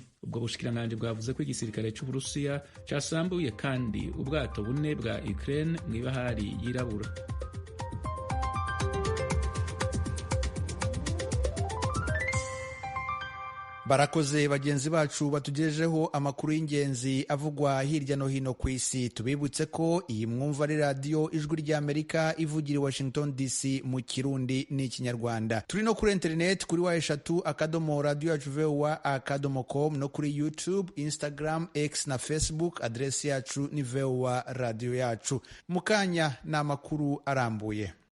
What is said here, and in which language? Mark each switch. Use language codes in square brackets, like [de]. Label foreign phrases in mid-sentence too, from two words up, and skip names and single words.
[rn] Ubwo bushikiranganji bwavuze ko igisirikare c'Uburusiya casambuye kandi ubwato 4 bwa Ukraine mw'ibahari yirabura. [rw] Barakoze bagenzi bacu batugejejeho amakuru y'ingenzi avugwa hirya no hino ku isi. Tubibutse ko iyi mwumva ari radiyo Ijwi ry'Amerika ivugira i Washington DC mu Kirundi n'Ikinyarwanda. Turi no kuri internet kuri wa3.radio.voa.com no kuri YouTube, Instagram, X na Facebook. Adresi yacu ni VOA radio yacu. Mukanya na amakuru arambuye.